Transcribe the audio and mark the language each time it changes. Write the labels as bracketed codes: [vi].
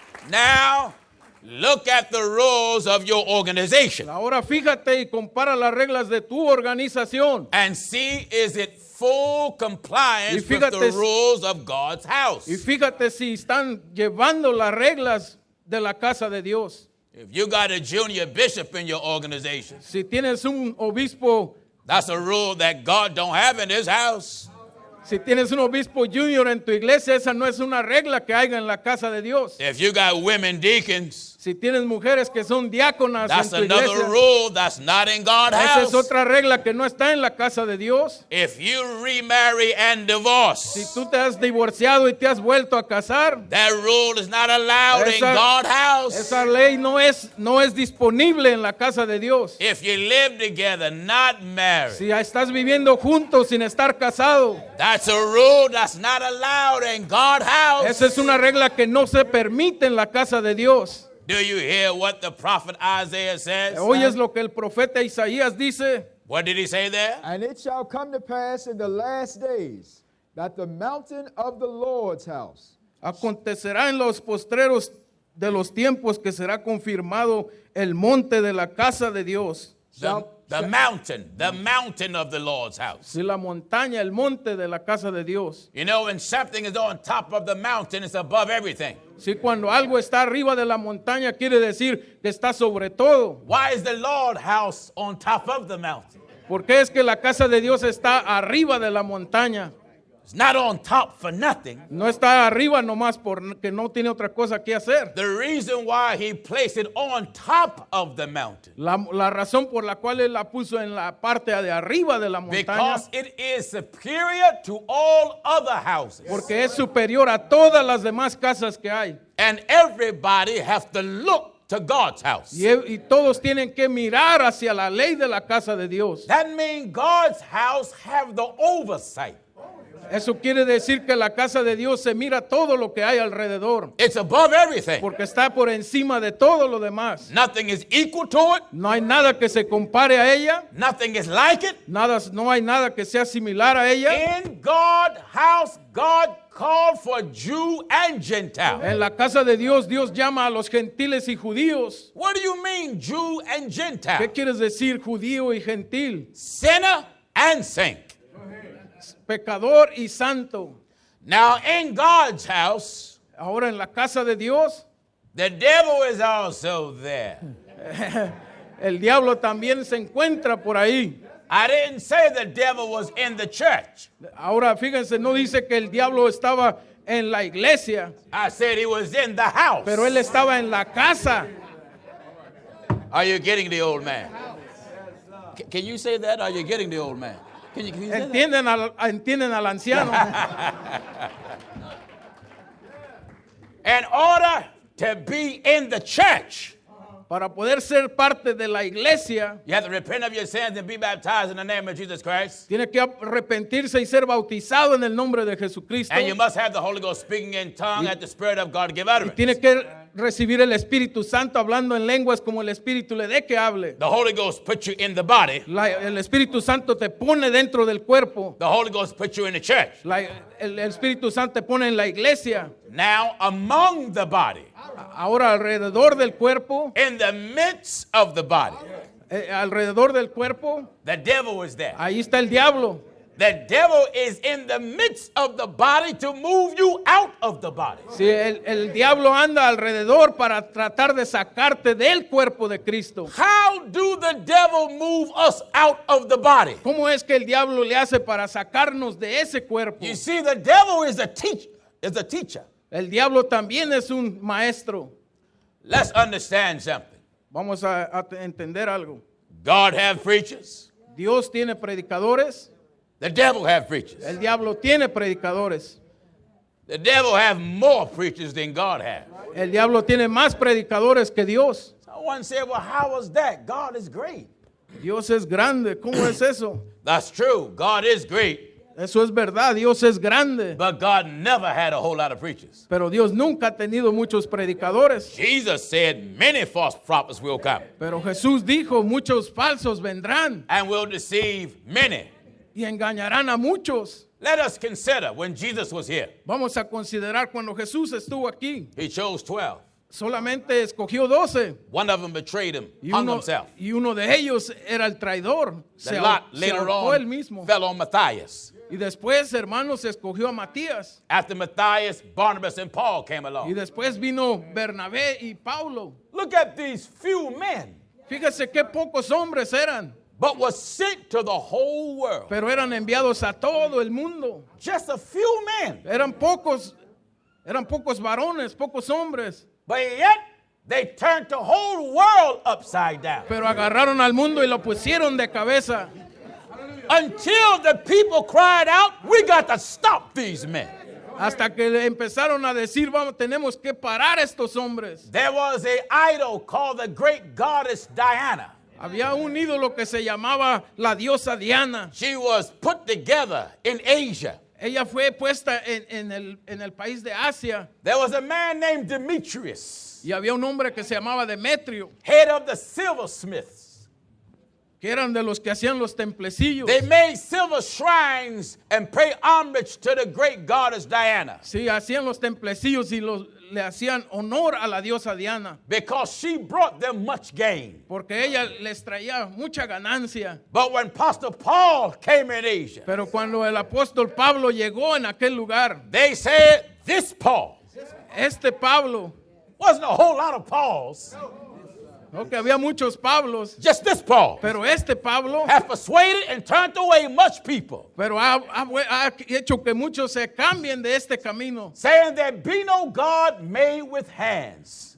[en] Now, look at the rules of your organization [es] Ahora fíjate y compara las reglas de tu organización [en] and see is it full compliance [es] Y [en] with the [es] fíjate- [en] rules of God's house. [es] y fíjate si están llevando las reglas de la casa de Dios. [en] If you got a junior bishop in your organization, [es] Si tienes un obispo, [en] that's a rule that God don't have in his house. [es] si tienes un obispo junior en tu iglesia, esa no es una regla que haya en la casa de Dios. [en] If you got women deacons, [es] Si tienes mujeres que son diáconas [en] that's [es] en tu [en] another [es] iglesia, [en] rule that's not in God's [es] esa es [en] house. [es] otra regla que no está en la casa de Dios. [en] If you remarry and divorce, [es] Si tú te has divorciado y te has vuelto a casar, [en] that rule is not allowed in [es] Esa- [en] God's house. [es] esa ley no es disponible en la casa de Dios. [en] If you live together, not married, [es] Si estás viviendo juntos sin estar casado, [en] that's a rule that's not allowed in God's house. [es] esa es una regla que no se permite en la casa de Dios. [en] Do you hear what the prophet Isaiah says? [es] ¿Oyes lo que el profeta Isaías dice? [en] What did he say there? And it shall come to pass in the last days that the mountain of the Lord's house [es] Acontecerá en los postreros de los tiempos que será confirmado el monte de la casa de Dios. [en] The mountain of the Lord's house. [es] Si la montaña, el monte de la casa de Dios. [en] You know, when something is on top of the mountain, it's above everything. [es] Si cuando algo está arriba de la montaña quiere decir que está sobre todo. [en] Why is the Lord's house on top of the mountain? [es] ¿Por qué es que la casa de Dios está arriba de la montaña? [en] It's not on top for nothing. [es] No está arriba nomás porque no tiene otra cosa que hacer. [en] The reason why he placed it on top of the mountain, [es] La razón por la cual él la puso en la parte de arriba de la montaña, [en] because it is superior to all other houses. [es] porque es superior a todas las demás casas que hay. [en] And everybody has to look to God's house. [es] Y todos tienen que mirar hacia la ley de la casa de Dios. [en] That means God's house have the oversight. [es] Eso quiere decir que la casa de Dios se mira todo lo que hay alrededor, [en] It's above everything. [es] porque está por encima de todo lo demás. [en] Nothing is equal to it. [es] No hay nada que se compare a ella, [en] Nothing is like it. [es] no hay nada que sea similar a ella. [en] In God's house, God called for Jew and Gentile. [es] En la casa de Dios, Dios llama a los gentiles y judíos. [en] What do you mean, Jew and Gentile? [es] ¿Qué quieres decir judío y gentil? [en] Sinner and saint. [es] Pecador y santo. [en] Now, in God's house, [es] Ahora en la casa de Dios, [en] the devil is also there. [es] el diablo también se encuentra por ahí. [en] I didn't say the devil was in the church. [es] Ahora fíjense, no dice que el diablo estaba en la iglesia, [en] I said he was in the house. [es] pero él estaba en la casa. [en] Are you getting the old man? Can you say that? Are you getting the old man? Can you say that? [es] Entienden al anciano. [en] In order to be in the church, [es] Para poder ser parte de la iglesia, [en] you have to repent of your sins and be baptized in the name of Jesus Christ. [es] tiene que arrepentirse y ser bautizado en el nombre de Jesucristo. [en] And you must have the Holy Ghost speaking in tongue at the Spirit of God give utterance. [es] Tiene que recibir el Espíritu Santo hablando en lenguas como el Espíritu le dé que hable. [en] The Holy Ghost puts you in the body. [es] El Espíritu Santo te pone dentro del cuerpo. [en] The Holy Ghost puts you in the church. [es] El Espíritu Santo te pone en la iglesia. [en] Now, among the body, [es] Ahora alrededor del cuerpo, [en] in the midst of the body, [es] alrededor del cuerpo, [en] the devil is there. [es] ahí está el diablo. [en] The devil is in the midst of the body to move you out of the body. [es] Sí, el diablo anda alrededor para tratar de sacarte del cuerpo de Cristo. [en] How do the devil move us out of the body? [es] ¿Cómo es que el diablo le hace para sacarnos de ese cuerpo? [en] You see, the devil is a teacher. [es] El diablo también es un maestro. [en] Let's understand something. [es] Vamos a entender algo. [en] God have preachers. [es] Dios tiene predicadores. [en] The devil have preachers. [es] El diablo tiene predicadores. [en] The devil have more preachers than God have. [es] El diablo tiene más predicadores que Dios. [en] Someone said, well, how was that? God is great. [es] Dios es grande. ¿Cómo es eso? [en] That's true. God is great. [es] Eso es verdad. Dios es grande. [en] But God never had a whole lot of preachers. [es] Pero Dios nunca ha tenido muchos predicadores. [en] Jesus said many false prophets will come [es] Pero Jesús dijo, muchos falsos vendrán [en] and will deceive many. [es] y engañarán a muchos. [en] Let us consider when Jesus was here. [es] Vamos a considerar cuando Jesús estuvo aquí. [en] He chose 12. [es] Solamente escogió 12. [en] One of them betrayed him, [es] Y [en] hung [es] uno, [en] himself. [es] y uno de ellos era el traidor. [en] The lot [es] Se [en] later [es] ahorcó él [en] on [es] mismo. [en] fell on Matthias. [es] Y después, hermanos, escogió a Matías. [en] After Matthias, Barnabas and Paul came [es] Y [en] along. [es] después vino Bernabé y Paulo. [en] Look at these few men, [es] Fíjese qué pocos hombres eran, [en] but was sent to the whole world. [es] pero eran enviados a todo el mundo. [en] Just a few men, [es] Eran pocos varones, pocos hombres, [en] but yet they turned the whole world upside down. [es] pero agarraron al mundo y lo pusieron de cabeza. [en] Until the people cried out, we got to stop these men. [es] Hasta que le empezaron a decir, vamos, tenemos que parar a estos hombres. [en] There was an idol called the great goddess Diana. [es] Había un ídolo que se llamaba la diosa Diana. [en] She was put together in Asia. [es] Ella fue puesta en el país de Asia. [en] There was a man named Demetrius, [es] Y había un hombre que se llamaba Demetrio, [en] head of the silversmiths. [es] que eran de los que hacían los templecillos. [en] They made silver shrines and pay homage to the great goddess Diana [es] Sí, hacían los templecillos y le hacían honor a la diosa Diana, [en] because she brought them much gain. [es] porque ella les traía mucha ganancia. [en] But when Apostle Paul came in Asia, [es] Pero cuando el apóstol Pablo llegó en aquel lugar, [en] they said this Paul, [es] este Pablo, [en] wasn't a whole lot of Pauls, [es] Ok, había muchos Pablos, [en] Just this Paul [es] pero este Pablo [en] have persuaded and turned away much people, [es] pero ha hecho que muchos se cambien de este camino. [en] saying there be no God made with hands.